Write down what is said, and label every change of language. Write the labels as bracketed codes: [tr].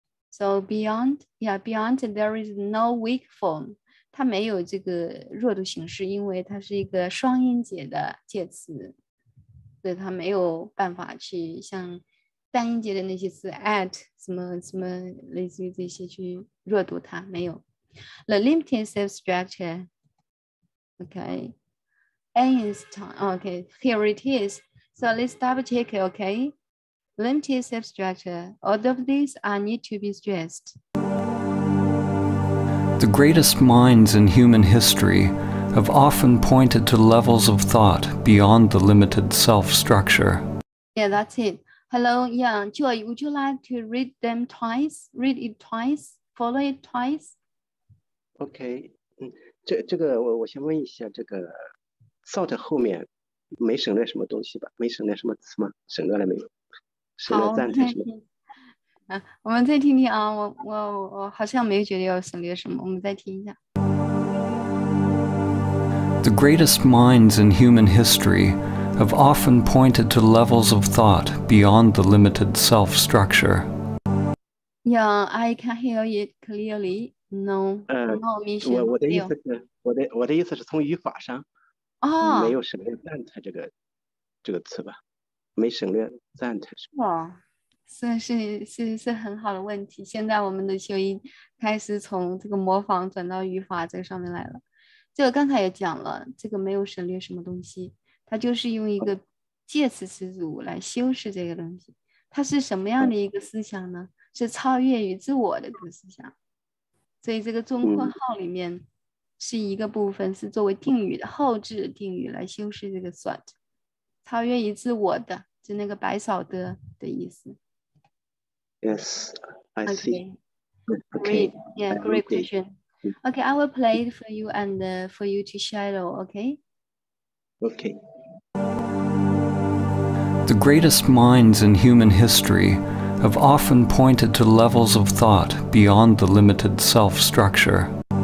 [en] So beyond there is no weak form. [zh] 它没有这个弱读形式，因为它是一个双音节的介词，所以它没有办法去像单音节的那些词 at 什么类似于这些去弱读它，没有。 [en] The limited self-structure, okay, Einstein, okay, here it is. So let's double check, okay. Limited self-structure, all of these are need to be stressed. The greatest minds in human history have often pointed to levels of thought beyond the limited self-structure. Yeah, that's it. Hello, yeah, Joy, would you like to read it twice follow it twice. [zh] OK，这个我先问一下，这个 thought 后面没省略什么东西吧？没省略什么词吗？省略了没有？省略好，赞叹什么？我们再听听啊，我好像没有觉得要省略什么，我们再听一下。 [en] The greatest minds in human history have often pointed to levels of thought beyond the limited self-structure. Yeah, I can hear it clearly. No, no mission. [zh] 我的意思是，我的意思是从语法上没有省略赞叹这个词吧？没省略赞叹是吧？哇，是很好的问题。现在我们的修音开始从这个模仿转到语法这个上面来了。这个刚才也讲了，这个没有省略什么东西，它就是用一个介词词组来修饰这个东西。它是什么样的一个思想呢？是超越于自我的一个思想。所以这个中括号里面是一个部分，是作为定语的后置定语来修饰这个 thought， 超越于自我的，就那个白少的意思。 [en] Yes, I see. Great, yeah, great question. Okay, I will play it for you and for you to shadow. Okay. Okay. The greatest minds in human history have often pointed to levels of thought beyond the limited self-structure.